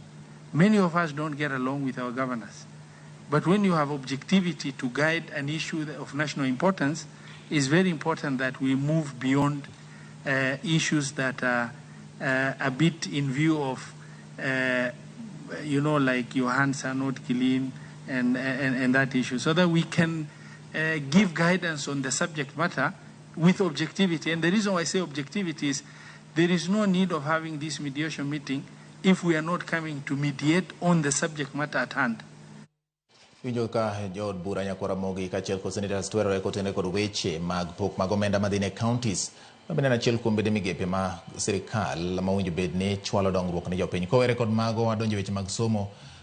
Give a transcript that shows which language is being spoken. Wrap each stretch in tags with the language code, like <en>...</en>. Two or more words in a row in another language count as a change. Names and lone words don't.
<en>Many of us don't get along with our governors. But when you have objectivity to guide an issue of national importance, it's very important that we move beyond issues that are a bit in view of, like your hands are not clean and that issue, so that we can give guidance on the subject matter with objectivity. And the reason why I say objectivity is there is no need of having this mediation meeting if we are not coming to mediate on the subject matter at hand.</en> <luo>Winjo ka jood bura nyako Ramogi kachiel kod Senetas twerore kotene kod weche mag pok mag omenda madhine counties. Mabende achiel kuom bede migepe ma sirikal ma owinjo bed ni chwalo dongruok ne jopiny. Kowere kod mago wadonjo weche mag somo.</luo>